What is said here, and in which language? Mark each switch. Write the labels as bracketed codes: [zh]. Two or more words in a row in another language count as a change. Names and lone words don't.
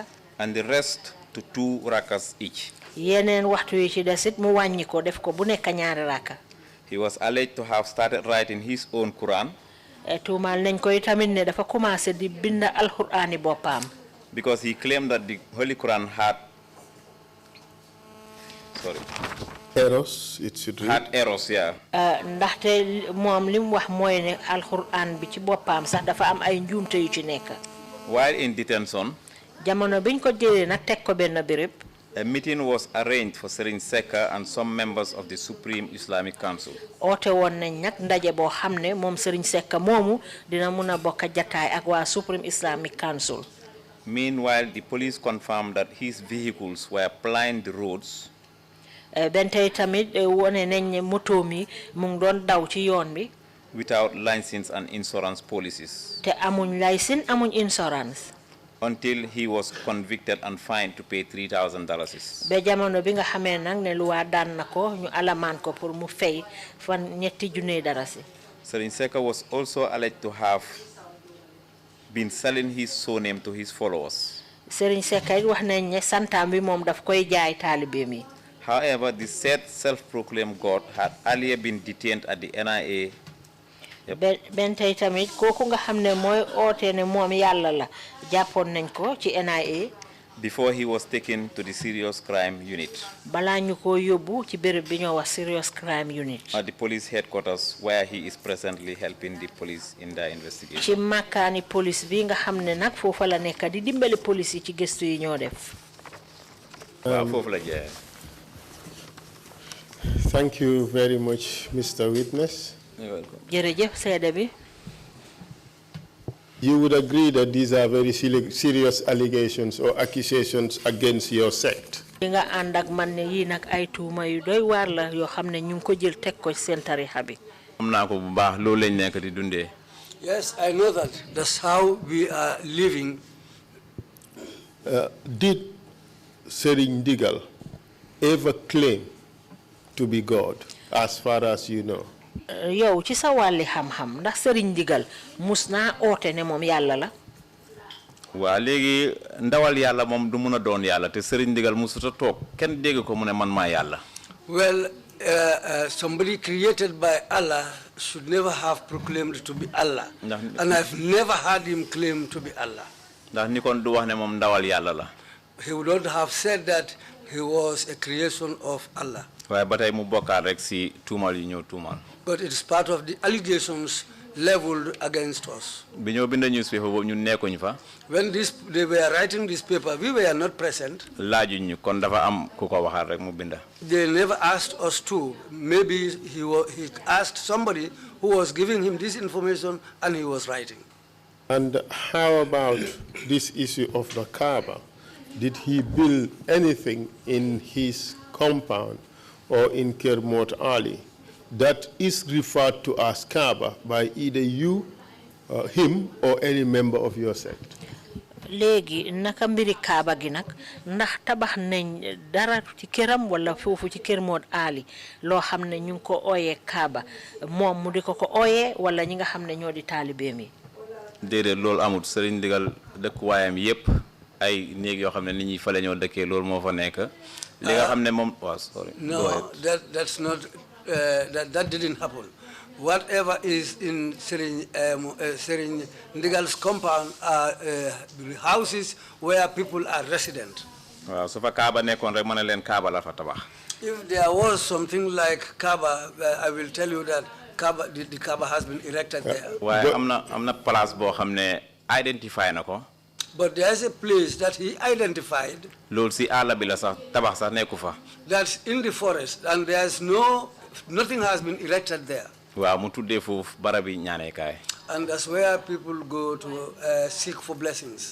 [en] And the rest to 2 rakas each. [wo] Yeneen waxtu yu ci desit mu wàññi ko def ko bu nekk ñaari raka. [en] He was alleged to have started writing his own Quran. [wo] Tuumaal nañ ko tamit ne dafa commencé di bind alxuraani boppam. [en] Because he claimed that the Holy Quran had errors, it should read. Had errors, yeah. [wo] Ndaxte moom li mu wax mooy ne alxuraan bi ci boppam sax dafa am ay njuumte yu ci nekk. [en] While in detention, [wo] jamono biñ ko jëlee nag teg ko benn béréb. [en] A meeting was arranged for Serigne Sekka and some members of the Supreme Islamic Council. [wo] Oote woon nañ nag ndaje boo xam ne moom Serigne Sekka moomu dina mun a bokk jataay ak waa Supreme Islamic Council. [en] Meanwhile, the police confirmed that his vehicles were plying the roads. [wo] Bentey tamit wone nañ ne moto mi mu ngi doon daw ci yoon bi. [en] Without license and insurance policies. [wo] Te amuñ licence amuñ insurance. [en] Until he was convicted and fined to pay $3,000. [wo] Be jamono bi nga xamee nag ne luwaa daan na ko ñu alamaan ko pour mu fay fan $3,000. [en] Serigne Sekka was also alleged to have been selling his surname to his followers. [wo] Serigne Sekay wax nañ ne santam bi mom daf koy jaay talibem yi. [en] However, the said self-proclaimed God had earlier been detained at the NIA. [wo] Ben tay tamit koku nga xamne moy oté ne mom Yalla la jappon nañ ko ci NIA [en] before he was taken to the serious crime unit. [wo] Bala ñu ko yobbu ci bërepp bi ñoo wax [en] serious crime unit. At the police headquarters where he is presently helping the police in their investigation. [wo] Ci makani police bi nga xamne nak fofu la nekk di dimbali police yi ci gëstu yi ñoo def. Fofu la jé. [en] Thank you very much, Mr. Witness. You're welcome. [wo] Jërëjëf seede bi. [en] You would agree that these are very serious allegations or accusations against your sect? [wo] Nga ànd ak man ne yi nak ay tuuma yu doy waar la yoo xam ne ñu ngi ko jël teg ko ci seen tarixa bi. Am naa ko bu baax loolu lañ nekk di dundee. [en] Yes, I know that. That's how we are living. Did Serigne Ndigal ever claim to be God, as far as you know? [wo] Yow ci sa wàlli xam-xam ndax Serigne Ndigal mus naa oote ne moom Yàlla la. waa léegi ndawal Yàlla moom du mun a doon Yàlla te Serigne Ndigal musuta toog kenn dégg ko mu ne man maa Yàlla. [en] Well, somebody created by Allah should never have proclaimed to be Allah. And I've never heard him claim to be Allah. [wo] ndax ni kon du wax ne moom ndawal Yàlla la. [en] He would not have said that he was a creation of Allah. [wo] waaye ba tey mu bokkaat rek si tuumal yi ñëw tuumal. [en] But it's part of the allegations leveled against us. [wo] bi ñoo bind newspaper boobu ñun nekkuñ fa. [en] When they were writing this paper, we were not present. [wo] laajuñ ñu kon dafa am ku ko waxaat rek mu binda. [en] They never asked us to. Maybe he asked somebody who was giving him this information and he was writing. And how about this issue of the Kaaba? Did he build anything in his compound or in Kermot Ali that is referred to as Kaaba by either you, him, or any member of your sect? [wo] Léegi naka mbiri Kaaba gi nag ndax tabax nañ dara ci këram wala foofu ci Kermot Ali loo xam ne ñu ngi ko ooyee Kaaba moom mu di ko ooyee wala ñi nga xam ne ñoo di taalibeem yi. déedéet loolu amut Serigne Ndigal dëkkuwaayam yépp ay néeg yoo xam ne nit ñi fa la ñoo dëkkee loolu moo fa nekk. li nga xam ne moom sorry. [en] No, that's not. That didn't happen. Whatever is in Serigne Ndigal's compound are houses where people are resident. [wo] waaw su fa Kaaba nekkoon rek ma ne leen Kaaba la fa tabax. [en] If there was something like Kaaba, I will tell you that the Kaaba has been erected there. [wo] waaye am na place boo xam ne identify na ko. [en] But there is a place that he identified. [wo] loolu si àll bi la sax tabax sax nekku fa. [en] That's in the forest, and there's nothing has been erected there. [wo] waaw mu tuddee foofu barabi ñaaneekaay. [en] And that's where people go to seek for blessings.